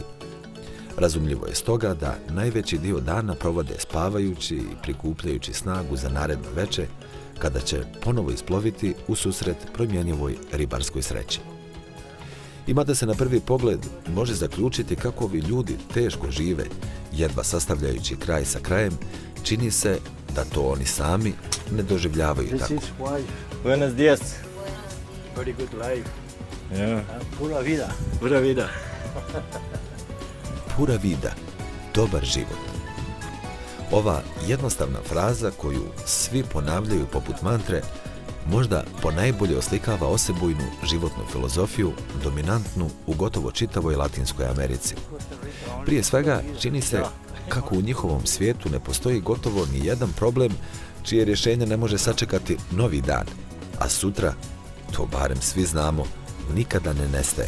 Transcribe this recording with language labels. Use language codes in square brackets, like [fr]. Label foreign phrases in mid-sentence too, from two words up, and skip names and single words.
[bs] Razumljivo je stoga da najveći dio dana provode spavajući i prikupljajući snagu za naredno veče, kada će ponovo isploviti u susret promjenjivoj ribarskoj sreći. I mada se na prvi pogled može zaključiti kako ovi ljudi teško žive, jedva sastavljajući kraj sa krajem, čini se da to oni sami ne doživljavaju [en] This [bs] tako. [en] is wife, [es] Buenos días. [en] very good life. Yeah. [es] Pura vida. Pura vida. Pura vida, [bs] dobar život. Ova jednostavna fraza koju svi ponavljaju poput mantre, možda ponajbolje oslikava osebujnu životnu filozofiju, dominantnu u gotovo čitavoj Latinskoj Americi. Prije svega, čini se kako u njihovom svijetu ne postoji gotovo ni jedan problem čije rješenje ne može sačekati novi dan, a sutra, to barem svi znamo, nikada ne nestaje.